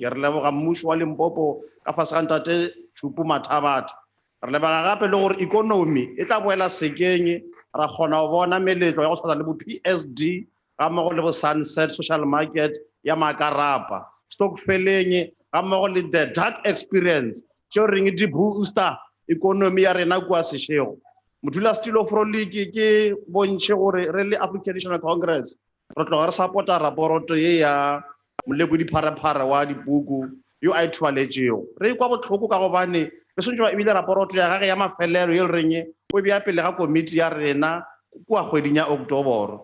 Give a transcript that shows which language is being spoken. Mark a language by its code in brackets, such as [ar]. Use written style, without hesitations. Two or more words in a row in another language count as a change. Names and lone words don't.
[nso] Re leboga mmušo wa Limpopo ka fase ga Ntate Tshupu Mathabata. Re leboga gape le gore ikonomi e tla boela sekeng, ra kgona go bona meletlo ya go tshwana le bo PSD ga mmogo le bo Sunset Social Market ya Makarapa, stokfeleng ga mmogo le the dark experience tšeo reng di booster ikonomi ya rena kua Seshego. Modulasetilo Frolik ke bontšhe gore re le African National Congress re tloga re support-a raporoto ye ya molekodi pharephare wa dipuku yo a ithwaletšego. Re kwa botlhoko ka gobane re swantse ba ebile raporoto ya gage ya mafelelo ye le reng o bea pele ga komiti ya rena kua kgweding ya October.